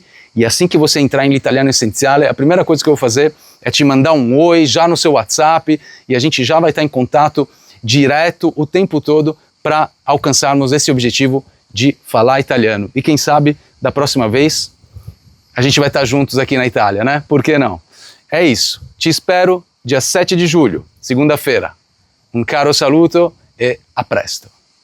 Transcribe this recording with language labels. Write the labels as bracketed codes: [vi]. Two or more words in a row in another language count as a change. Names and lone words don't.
[pt] E assim que você entrar em L'Italiano Essenziale, a primeira coisa que eu vou fazer é te mandar um oi já no seu WhatsApp e a gente já vai estar em contato direto o tempo todo para alcançarmos esse objetivo de falar italiano. E quem sabe, da próxima vez, a gente vai estar juntos aqui na Itália, né? Por que não? É isso. Te espero dia 7 de julho, segunda-feira. [it] Un caro saluto e a presto.